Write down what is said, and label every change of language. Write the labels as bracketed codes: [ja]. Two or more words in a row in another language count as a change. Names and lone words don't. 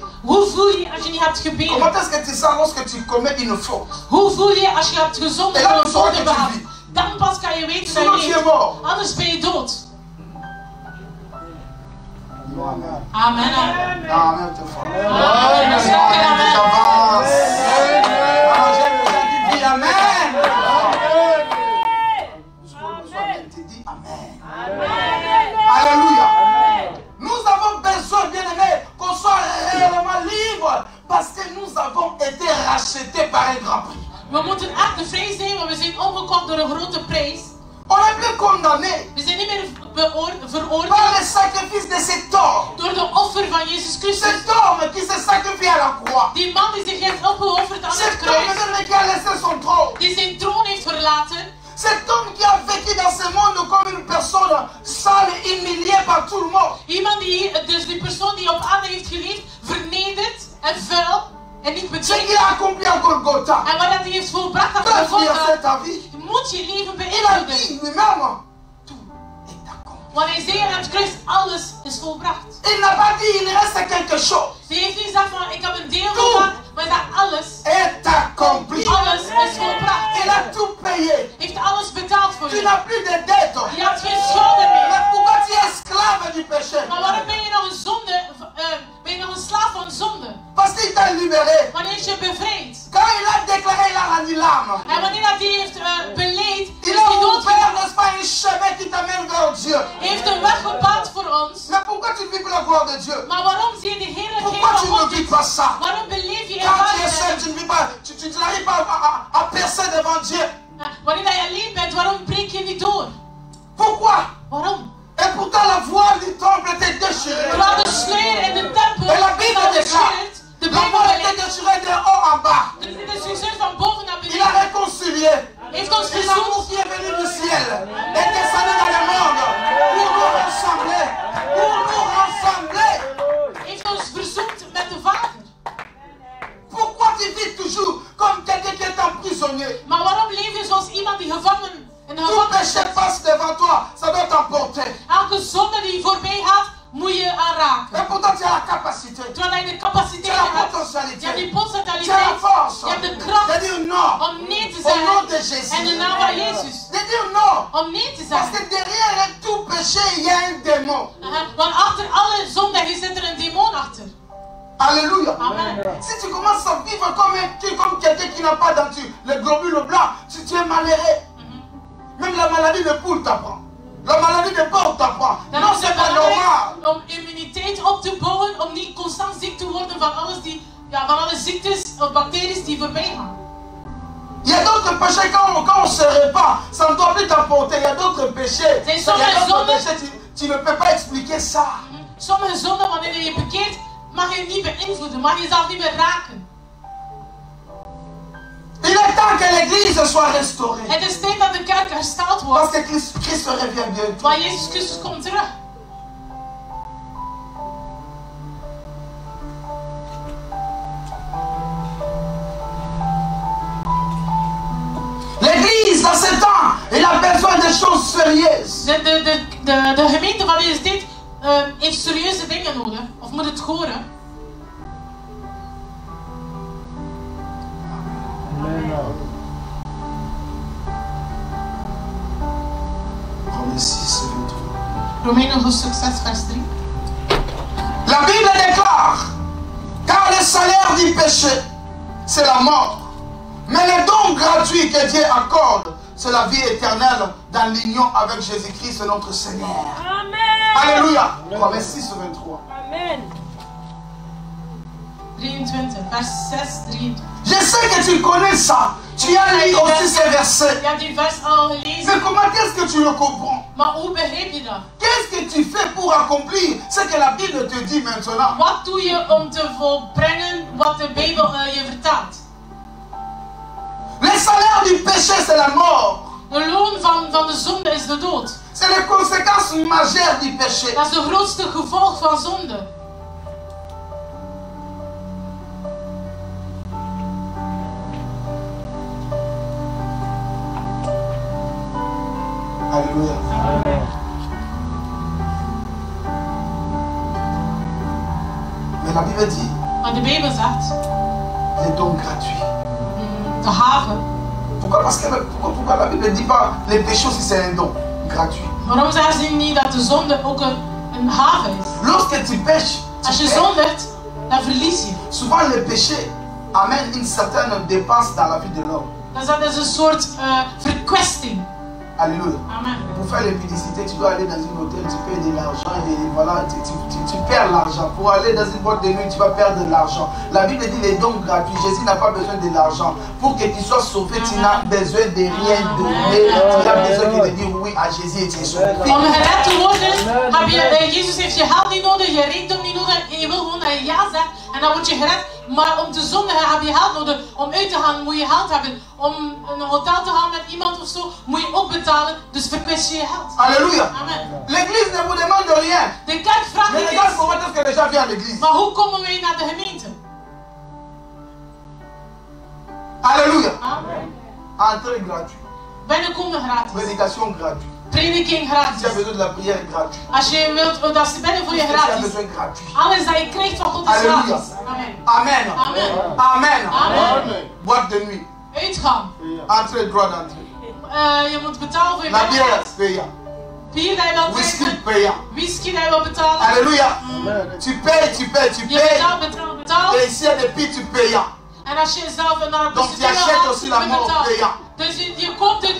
[nl] Hoe voel je als je niet hebt gebeden? [fr] Comment est-ce que tu sens lorsque tu commets une faute? [nl] Hoe voel je als je hebt gezondigd en een zonde behaald? Dan pas kan je weten dat je leeft. Anders ben je dood. Amen. Amen. Amen. Amen. [fr] Alléluia. Nous avons besoin, bien-aimés, qu'on soit réellement libre parce que nous avons été rachetés par un grand prix. [nl] We moeten echt vrij zijn, want we zijn omgekocht door een grote prijs. [fr] On n'est plus condamné. [nl] We zijn niet meer veroordeeld. [fr] Par le sacrifice de cet homme. [nl] Door de offer van Jezus Christus. [fr] Cet homme qui s'est sacrifié à la croix. [nl] Die man die zich heeft opgeofferd aan het [fr] Cet [nl] kruis. [fr] homme qui a laissé son trône. [nl] Die zijn troon heeft verlaten. [fr] Cet homme qui a vécu dans ce monde comme une personne sale, humiliée par tout le monde. [nl] Iemand die, dus die persoon die op aarde heeft geleefd, vernederd en vuil en niet [fr] Ce qu'il [nl] bekend. [fr] a accompli à Golgotha. [nl] En wat hij heeft volbracht aan [fr] Quand [nl] de [fr] tu as [nl] Golgotha, [fr] fait ta vie, [nl] moet je leven [fr] il a [nl] beïnvloeden. [fr] dit lui-même, tout est accompli. [nl] Want hij zei aan het kruis, alles is volbracht. [fr] Il n'a pas dit il reste quelque chose. [nl] Hij heeft niet gezegd van, ik heb een deel gemaakt, maar dat alles [fr] Est accompli. [nl] is volbracht. [fr] Il a tout payé. [nl] Heeft alles betaald voor [fr] Tu [nl] je. [fr] n'as plus de dettes. [nl] Je hebt geen schulden [fr] Mais [nl] meer. [fr] pourquoi tu es esclave du péché? [nl] Maar waarom ben je nog een zonde, ben je nog een slaaf van zonde? [fr] Parce qu'il t'a libéré. [nl] Wanneer je bevrijdt. [fr] Quand il a déclaré, il a rendu l'âme. [nl] En wanneer hij heeft beleid, [fr] Il [nl] is [fr] a [nl] hij [fr] ouvert, [nl] doodgegaan. [fr] n'est-ce pas, un chemin qui t'amène vers Dieu. [nl] Hij heeft een weg gebaand voor ons. [fr] Mais pourquoi tu ne vis plus la gloire de Dieu? [nl] Maar waarom zie je de heerlijkheid [fr] Pourquoi [nl] van [fr] tu ne [nl] God [fr] vis [nl] niet? [fr] pas ça? [nl] Waarom beleef je [fr] Quand tu es [nl] ervaringen? [fr] seul, tu ne vis pas, tu n'arrives pas à percer devant Dieu. [nl] Wanneer je alleen bent, waarom breek je niet door? [fr] Pourquoi? [nl] Waarom? [fr] Et pourtant la voile du temple était déchirée. [nl] Terwijl de sluier in de tempel [fr] Et la Bible [nl] was [fr] déclare, [nl] gescheurd. De [fr] la [nl] Bijbel [fr] voile était [nl] beleeft. [fr] déchirée de haut en bas. [nl] Dus dit is gescheurd van boven naar [fr] Il a [nl] beneden. [fr] réconcilié. [nl] Heeft ons [fr] Et l'amour [nl] verzoend. [fr] qui est venu du ciel est descendu dans le monde pour nous rassembler. Pour nous rassembler. [nl] Heeft ons verzoend met de Vader. [fr] Pourquoi tu vis toujours comme quelqu'un qui est emprisonné? [nl] Maar waarom leef je zoals iemand die gevangen in de [fr] Tout [nl] gevangenis [fr] péché [nl] zit? [fr] passe devant toi, ça doit t'emporter. [nl] Elke zonde die voorbij gaat, moet je aanraken. [fr] Et pourtant tu as la capacité, [nl] Terwijl je de [fr] tu [nl] capaciteit [fr] as la [nl] hebt, je [fr] potentialité, [nl] hebt die [fr] tu as la [nl] potentialiteit, [fr] force [nl] je hebt de [fr] de [nl] kracht [fr] dire non [nl] om nee te [fr] au nom de [nl] zeggen [fr] Jésus. [nl] en de naam van Jezus. [fr] De dire non. [nl] Om nee te [fr] Parce [nl] zeggen. [fr] que derrière tout péché, il y a un démon. [nl] Want achter alle zondigen zit er een demon achter. [fr] Alléluia. Amen. Si tu commences à vivre comme quelqu'un qui n'a pas dans le globule blanc, tu es malheureux. Même la maladie de poule t'apprend. La maladie de porc t'apprend. [nl] Dan [fr] Non, [nl] is [fr] c'est [nl] het [fr] pas normal. [nl] belangrijk om immuniteit op te bouwen, om niet constant ziek te worden van alles die, ja, van alle ziektes of bacteriën die voorbij gaan. [fr] Il y a d'autres péchés, quand on se répand, ça ne doit plus t'apporter. Il y a d'autres péchés. C'est Il sur y a les d'autres zones. péchés, tu ne peux pas expliquer ça. [nl] Sommige zonden, wanneer je je bekeert, mag je niet beïnvloeden, mag je jezelf niet meer raken. [fr] Il est temps que l'église soit restaurée. [nl] Het is tijd dat de kerk hersteld [fr] Parce [nl] wordt, [fr] que Christ revient bientôt. [nl] want Jezus Christus komt terug. [fr] L'église, dans ce temps, elle a besoin de choses sérieuses. [nl] De gemeente van deze tijd heeft serieuze dingen nodig, of moet het horen. [fr] Romains 6, 23. [nl] Romeinen hoofdstuk 6 vers 3. [fr] La Bible déclare, car le salaire du péché, c'est la mort. Mais le don gratuit que Dieu accorde, c'est la vie éternelle dans l'union avec Jésus-Christ notre Seigneur. Amen. Alléluia. Romains 6, 23. Amen. 23, vers 6, 23. Je sais que tu connais ça. Tu as lu aussi ces versets. [nl] Je hebt die vers al gelezen, [fr] Mais comment est-ce que tu le comprends? [nl] maar hoe begrijp je dat? [fr] Qu'est-ce que tu fais pour accomplir ce que la Bible te dit maintenant? [nl] Wat doe je om te volbrengen wat de Bijbel je vertelt? [fr] Le salaire du péché, c'est la mort. [nl] De loon van de zonde is de dood. [fr] C'est les conséquences majeures du péché. [nl] Dat is de grootste gevolg van zonde. [fr] Alléluia. Amen. Mais la Bible dit, [nl] Maar de Bijbel zegt, [fr] les dons gratuits. [nl] de gave. [fr] Pourquoi? Parce que pourquoi la Bible ne dit pas les péchés aussi c'est un don gratuit? [nl] Waarom zeggen ze niet dat de zonde ook een gave is? [fr] Lorsque tu pêches, [nl] Als [fr] tu [nl] je [fr] perds. [nl] zondigt, dan verlies je. [fr] Souvent le péché amène une certaine dépense dans la vie de l'homme. [nl] Dus dat is een soort verkwesting. [fr] Alléluia. Amen. Pour faire les publicités, tu dois aller dans un hôtel, tu payes de l'argent et voilà, tu perds l'argent. Pour aller dans une boîte de nuit, tu vas perdre de l'argent. La Bible dit les dons gratuits. Jésus n'a pas besoin de l'argent. Pour que tu sois sauvé, tu n'as besoin de rien donner. Tu as besoin que de dire oui à Jésus et tu es sauvé. [nl] Om gered te worden, heb je, Jezus heeft je geld niet nodig, je rijkdom niet nodig. Je wil gewoon dat je ja zegt en dan word je gered. Maar om te zondigen heb je geld nodig. Om uit te gaan moet je geld hebben. Om in een hotel te gaan met iemand of zo moet je ook betalen. Dus verkwist je je geld. [fr] Alléluia. Amen. L'église ne vous demande rien. [nl] De kerk vraagt [fr] Mais [nl] niet [fr] regarde [nl] eens. [fr] comment est-ce que les gens viennent à l'église. [nl] Maar hoe komen wij naar de gemeente? [fr] Alléluia. Amen. Entrée gratuite. [nl] Binnenkomen gratis. [fr] Prédication gratuite. [nl] Prediking [fr] Si tu as [nl] gratis. [fr] besoin de la prière gratuite. [nl] Als je wilt dat ze bidden voor je [fr] Si tu as [nl] gratis. [fr] besoin gratuit. [nl] Alles dat je krijgt van God is Halleluja. gratis. Amen. Amen. Amen. Amen. Amen. [fr] Boîte de nuit. [nl] Uitgaan. [fr] Entrée, droit d'entrée. [nl] Je moet betalen voor je [fr] La bière [nl] binnenkomst. [fr] payant. [nl] Bier dat je wilt [fr] Whisky [nl] drinken. [fr] payant. [nl] Whisky dat je wilt betalen. [fr] Alléluia. Tu payes, tu payes, tu [nl] Je [fr] payes. [nl] betaalt. [fr] Et ici, il y a des pieds, tu payes. [nl] En als je zelf naar een [fr] Donc tu [nl] prostituee [fr] achètes [nl] gaat, [fr] aussi la [nl] je [fr] mort [nl] betaalt. [fr] payant. [nl] Dus je koopt de